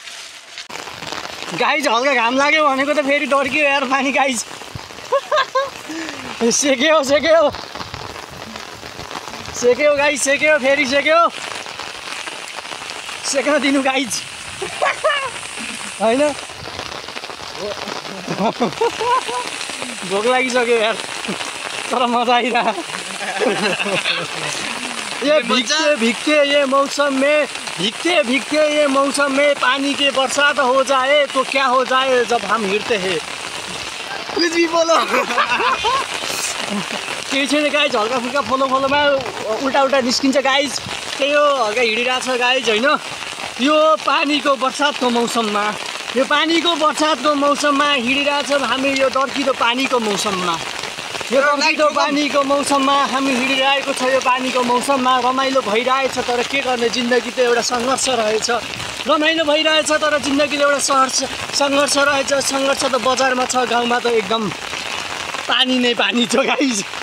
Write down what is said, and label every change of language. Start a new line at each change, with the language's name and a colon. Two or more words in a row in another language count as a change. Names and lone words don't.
Nepali: गाइज हल्का घाम लाग्यो भनेको त फेरि डर्कियो यार पानी गाइज सेक्यो गाइज फेरि सेक्न दिनु गाइज होइन भोक लागिसक्यो यार तर मजा आइरह
Hindi: ये भीगते ये मौसम में पानी के बरसात हो जाए तो क्या हो जाए जब हम हिँड्ते हैं कुछ भी बोलो
Nepali: केही छैन गाइज हल्का फुल्का फोलोमा उल्टा निस्किन्छ गाइज त्यही हो हल्का हिँडिरहेको छ गाइज होइन यो पानीको बर्सातको मौसममा हिँडिरहेछ हामी यो डर्किदो पानीको मौसममा हामी हिँडिरहेको छ यो पानीको मौसममा रमाइलो भइरहेछ तर के गर्ने जिन्दगी त एउटा सङ्घर्ष रहेछ रमाइलो भइरहेछ तर जिन्दगीले एउटा सङ्घर्ष रहेछ सङ्घर्ष त बजारमा छ गाउँमा त एकदम पानी नै पानी छ गाइज